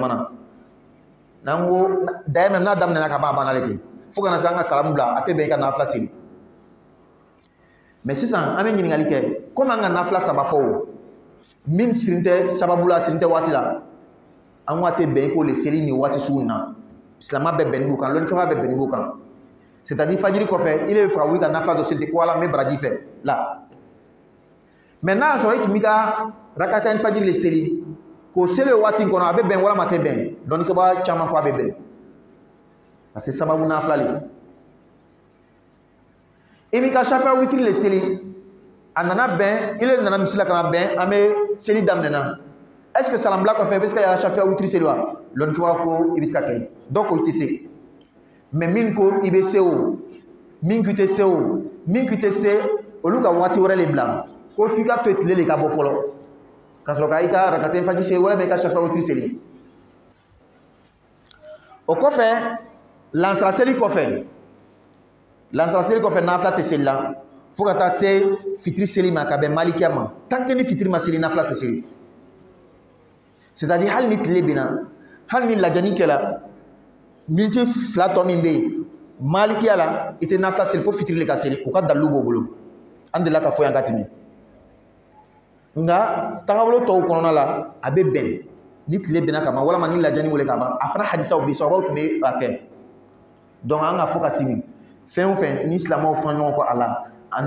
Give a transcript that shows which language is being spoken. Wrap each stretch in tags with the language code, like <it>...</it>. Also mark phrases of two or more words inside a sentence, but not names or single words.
<bm>jama na n'an ko d'ailleurs n'a daminɛna ka ban a banna le ten fo kana se an ka salamu bila a tɛ bɛn i ka nafila seli mais sisan an bɛ ɲininkali kɛ komi an ka nafila saba fɔ o min sirilen tɛ sababu la sirilen tɛ waati la an ko a tɛ bɛn i k'o le seli nin waati sugu na silamɛ bɛɛ bɛnnen b'o kan lɔnnikɛba bɛɛ bɛnnen b'o kan</bm> <fr>c'est-à-dire</fr> <bm>fajiri kɔfɛ i le bɛ fɛ ka wuli ka nafila dɔ seli ko ala n bɛ baraji fɛ la mais n'a y'a sɔrɔ i tun b'i ka rakata fajiri le seli k'o seli o waati in kɔnɔ a bɛ bɛn walima a tɛ bɛn dɔnnikɛba caman ko a bɛ bɛn</bm> <fr>parce que</fr> <bm>sababu nafila le i b'i ka safiya witiri le seli a nana bɛn i le nana misila ka na bɛn an bɛ seli daminɛna</bm> <fr>est ce que</fr> <bm>salamubila kɔfɛ i bɛ se ka safiya witiri seli wa lɔnnikɛba ko i bɛ se ka kɛ dɔw ko i tɛ se mais min ko i bɛ se o min ko i tɛ se o min ko i tɛ se olu ka waati wɛrɛ le bila ko f'i ka to tile le ka bɔ fɔlɔ ka sɔrɔ ka i ka rakata fajiri seli walima i ka safiya witiri seli o kɔfɛ lansara seli kɔfɛ nafila tɛ seli la fo ka taa se fitiri seli ma ka bɛn malikiya ma</bm> <fr>tant que</fr> <bm>ni fitiri ma seli nafila tɛ seli</bm> <fr>c'est à dire</fr> <bm>hali ni tile binna hali ni lajɛni kɛla miniti fila tɔ min bɛ yen malikiya la i tɛ nafila seli fo fitiri le ka seli o ka dalilu b'o bolo an delila ka fɔ yan ka tɛmɛ nka tagabolo tɔw kɔnɔna la a bɛ bɛn ni tile binna ka ban walima ni lajɛni wele ka ban a fana hadisaw bɛ yen sababu tun bɛ a kɛ donc an ka fɔ ka timi fɛn o fɛn ni silamɛw fɔ ɲɔgɔn kɔ a la ani</bm>